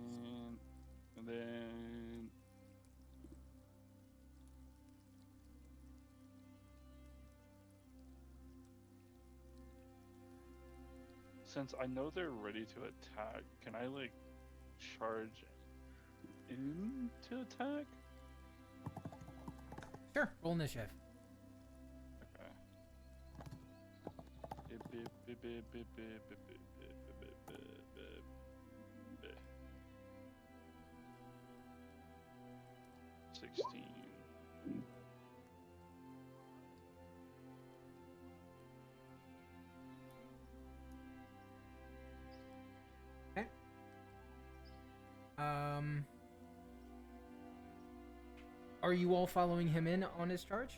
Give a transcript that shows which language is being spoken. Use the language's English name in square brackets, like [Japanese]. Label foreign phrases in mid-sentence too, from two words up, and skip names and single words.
[English] And then since I know they're ready to attack, can I like charge in to attack? Sure, roll initiative. Okay. Bip, bip, bip, bip, bip, bip, bip, bip, bip, bip, bip, bip, bip. 16. Are you all following him in on his charge?